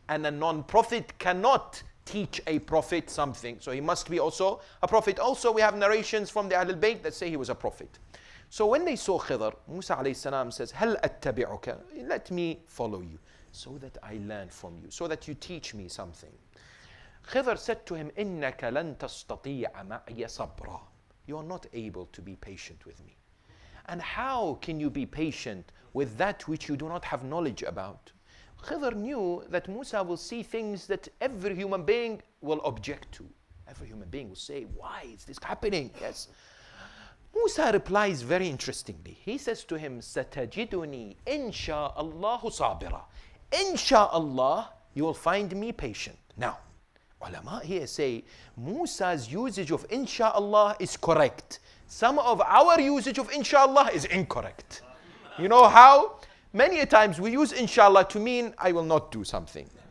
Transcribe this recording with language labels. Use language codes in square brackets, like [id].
[en] And a non-prophet cannot teach a prophet something. So he must be also a prophet. Also, we have narrations from the Ahlul Bayt that say he was a prophet. So when they saw Khidr, Musa alayhi salam says, [ar] هَلْ أَتَّبِعُكَ? [en] Let me follow you so that I learn from you, so that you teach me something. Khidr said to him, [ar] إِنَّكَ لَن تَسْتَطِيعَ مَعِيَ صَبْرًا. [en] You are not able to be patient with me. And how can you be patient with that which you do not have knowledge about? Khidr knew that Musa will see things that every human being will object to. Every human being will say, why is this happening? Yes. Musa replies very interestingly. He says to him, [ar] سَتَجِدُنِي إِنْ شَاءَ اللَّهُ صَابِرًا. [en] Insha'Allah, you will find me patient. Now, ulama here say, Musa's usage of Insha'Allah is correct. Some of our usage of Insha'Allah is incorrect. You know how? Many a times we use Insha'Allah to mean, I will not do something.